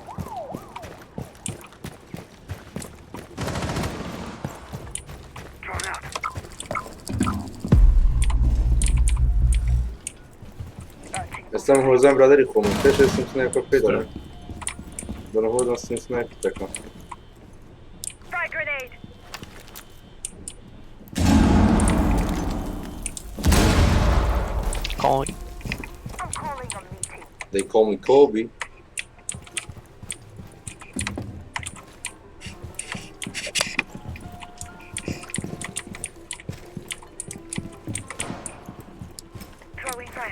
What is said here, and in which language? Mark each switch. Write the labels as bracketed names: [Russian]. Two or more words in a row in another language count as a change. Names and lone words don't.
[Central Kurdish] ئێستا هۆزان برادری خۆمە پێش سنایپە پێ دەڵێن بەنە هۆزان سنایپت دەکەم [English] Frag grenade. Calling. I'm calling a meeting. They call me Kobe. Throwing frag.